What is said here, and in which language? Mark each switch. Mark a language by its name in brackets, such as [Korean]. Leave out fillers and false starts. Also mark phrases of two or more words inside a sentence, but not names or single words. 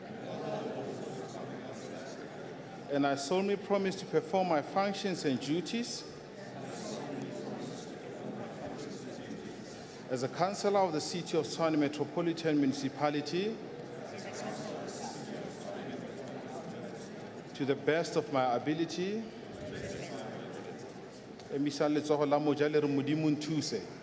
[English] And I solemnly promise to perform my functions and duties as a councillor of the City of Tshwane Metropolitan Municipality to the best of my ability. [Tswana] Emisa letsogo la moja le re Modimo nthuse.